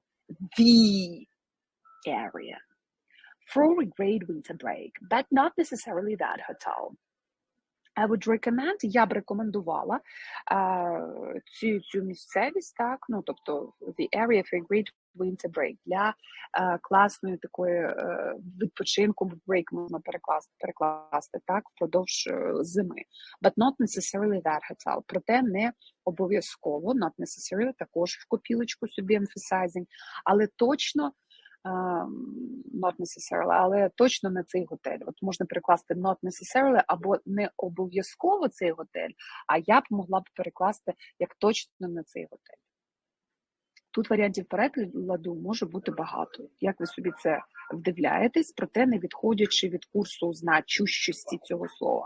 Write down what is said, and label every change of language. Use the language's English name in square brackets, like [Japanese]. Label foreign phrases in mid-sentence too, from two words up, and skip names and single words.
[English] The area. For a great winter break, but not necessarily that hotel. I would recommend, [Ukrainian] я б рекомендувала цю місцевість, так, ну, тобто [English] the area for a great winter break, [Ukrainian] для класної такої відпочинку, break можна перекласти, так, впродовж зими. [English] But not necessarily that hotel. [Ukrainian] Проте не обов'язково, [English] not necessarily, [Ukrainian] також в копілочку собі emphasizing, але точно [English] not necessarily, [Ukrainian] але точно не цей готель. От можна перекласти [English] not necessarily [Ukrainian] або не обов'язково цей готель, а я б могла б перекласти як точно не цей готель. Тут варіантів перекладу може бути багато. Як ви собі це вдивляєтесь, проте не відходячи від курсу значущості цього слова.